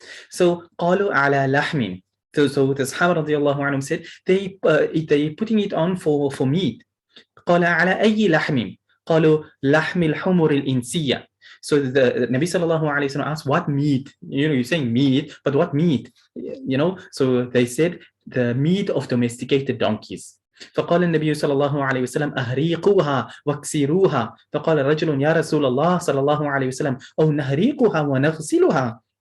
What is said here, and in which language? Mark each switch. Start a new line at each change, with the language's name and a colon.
Arabic: So قالوا على لحم.
English: So the Sahaba radiallahu anhum said they putting it on for meat.
Arabic: قال على أي لحم. قالوا لحم الحمر الإنسية.
English: So the Nabi sallallahu alayhi wa sallam asked, what meat? You're saying meat, but what meat? So they said the meat of domesticated donkeys.
Arabic: فقال النبي صلى الله عليه وسلم أهريقوها واكسروها. فقال رجل يا رسول الله صلى الله عليه وسلم أو نهريقها ونغسلها.